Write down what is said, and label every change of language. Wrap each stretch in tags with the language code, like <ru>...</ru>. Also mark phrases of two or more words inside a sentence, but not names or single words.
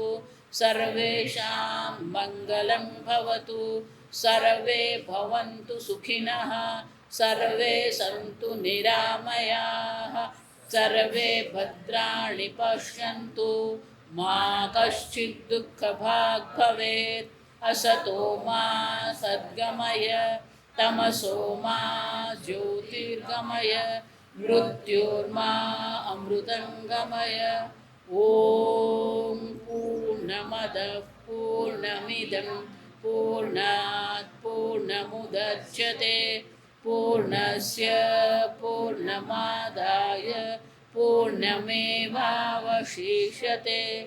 <sa>સર્વેષાં મંગલં ભવતુ સર્વે ભવन्तુ સુખિનઃ સર્વે સन्तુ નિરામયાઃ સર્વે ભદ્રાણિ પશ્યन्तુ મા કશ્ચિદ દુઃખભાગ ભવેत् असतो मा सद्गमय तमसो मा ज्योतिर्गमय मृत्युर्मा अमृतंगमय. ओम पूर्णमदः पूर्णमिदं पूर्णात् पूर्णमुदच्यते पूर्णस्य पूर्णमादाय पूर्णमेवावशिष्यते.</sa>